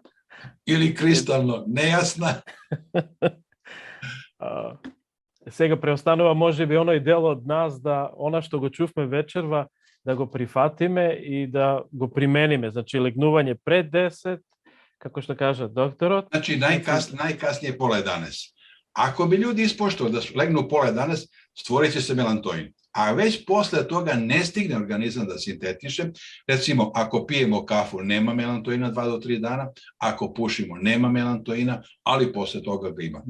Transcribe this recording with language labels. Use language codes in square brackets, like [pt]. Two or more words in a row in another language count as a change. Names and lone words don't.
[sr] Ili kristalno nejasna. [mk] Сега преостанува може би оној дел од нас да она што го чувме вечерва да го прифатиме и да го примениме. Значи легнување пред 10, како што кажа докторот. [sr] Znači, najkasnije pola 11. Ako bi ljudi ispoštovali da legnu pola 11, stvorit će se melantoin. A već posle toga ne stigne organizam da sintetiše. Recimo, ako pijemo kafu, nema melantoina 2 do 3 dana. Ako pušimo, nema melantoina, ali posle toga ga ima.